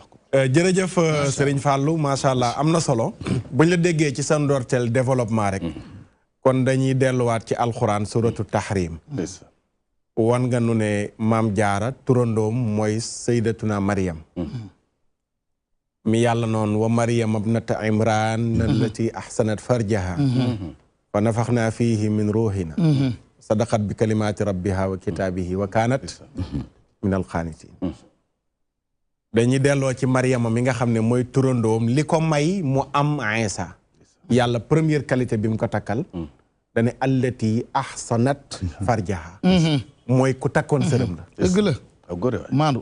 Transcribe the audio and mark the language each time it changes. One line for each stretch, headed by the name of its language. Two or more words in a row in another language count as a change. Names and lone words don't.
Wolof: jërëjëf Serigne Fallou
Arabic: ما شاء الله
Wolof: am na solo buñ la déggee ci sa ndorteel développement rek kon dañuy delluwaat ci alxuraan
Arabic: سورة التحريم
Wolof: wan nga nu ne maam jaara turandoom mooy
Arabic: سيدتنا مريم
Wolof: mi yàlla noonu
Arabic: ومريم ابنة عمران التي أحصنت فرجها فنفخنا فيه من روحنا صدقت بكلمات ربها وكتبه وكانت من القانتين
Wolof: dañuy delloo ci Maryama mi nga xam ne mooy turandoom li ko may mu am Isa yàlla
French: première qualité
Wolof: bi mu ko takkal dane
Arabic: التي أحصنت فرجها
Wolof: mooy ku takkoon sërëm la dëgg la maandu